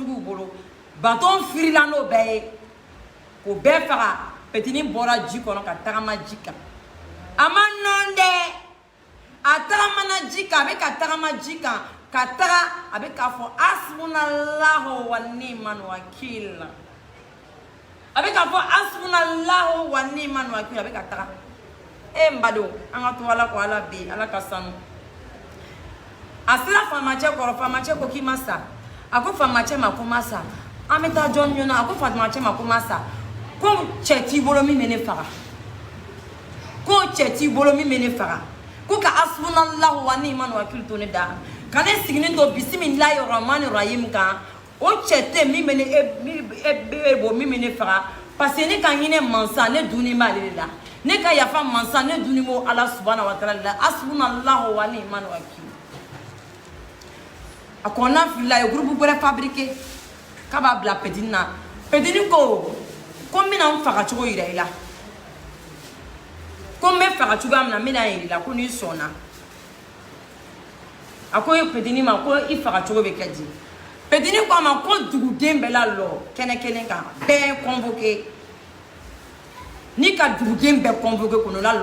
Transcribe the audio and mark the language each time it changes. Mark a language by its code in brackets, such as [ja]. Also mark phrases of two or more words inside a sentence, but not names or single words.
[bm] juguw bolo baton firila n'o bɛɛ ye k'o bɛɛ faga petini bɔra ji kɔnɔ ka tagama ji kan a ma nɔn dɛ a tagamana ji kan a bɛ ka tagama ji kan ka taga a bɛ k'a fɔ [ar] حسبنا الله ونعم الوكيل [bm] a bɛ k'a fɔ [ar] حسبنا الله ونعم الوكيل [bm] a bɛ ka taga n badenw an ka to ala kɔ ala bɛ ala ka sanu a sera faamacɛ kɔrɔ faamacɛ ko k'i ma sa a ko faamacɛ ma ko ma sa an bɛ taa jɔn joona a ko faamacɛ ma ko ma sa ko cɛ t'i bolo min bɛ ne faga ko cɛ t'i bolo min bɛ ne faga ko ka [ar] حسبنا الله ونعم الوكيل [bm] to ne da ka ne siginin to [ar] بسم الله الرحمن الرحيم [bm] kan o cɛ tɛ min bɛ ne bɔ min bɛ ne faga [fr] parce que [bm] ne ka hinɛ mansa ne dunni b'ale de la ne ka yafa mansa ne dunni b'o ala [ar] سبحانه وتعالى [bm] la [ar] حسبنا الله ونعم الوكيل [bm] a kɔnɔna filila a ye groupe wɛrɛ fabriquer k'a b'a bila petini na petini ko n bɛna n faga cogo yira i la ko n bɛ faga cogoya min na n bɛna yira i la ko n'i sɔnna a ko petini ma ko i faga cogo bɛ kɛ di petini ko a ma ko duguden bɛɛ la lɔ kɛnɛ kelen kan bɛɛ convoqué n'i ka duguden bɛɛ convoqué k'o la